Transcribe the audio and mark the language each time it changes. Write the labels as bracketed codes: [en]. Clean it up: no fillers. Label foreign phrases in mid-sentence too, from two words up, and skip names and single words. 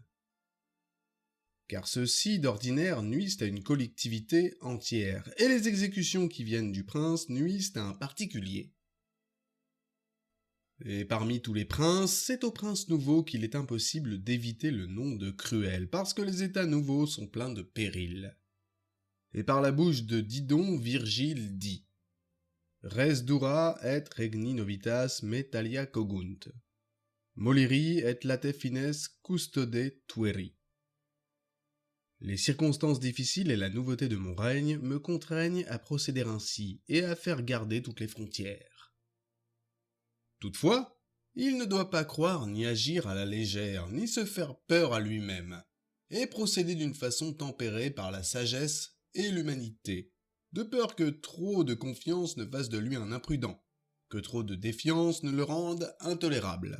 [fr] Car ceux-ci, d'ordinaire, nuisent à une collectivité entière, et les exécutions qui viennent du prince nuisent à un particulier. Et parmi tous les princes, c'est au prince nouveau qu'il est impossible d'éviter le nom de cruel, parce que les états nouveaux sont pleins de périls. Et par la bouche de Didon, Virgile dit « [la] Res dura et regni novitas me talia cogunt. Moleri et late fines custode tueri. [fr] » Les circonstances difficiles et la nouveauté de mon règne me contraignent à procéder ainsi et à faire garder toutes les frontières. Toutefois, il ne doit pas croire ni agir à la légère, ni se faire peur à lui-même, et procéder d'une façon tempérée par la sagesse et l'humanité, de peur que trop de confiance ne fasse de lui un imprudent, que trop de défiance ne le rende intolérable.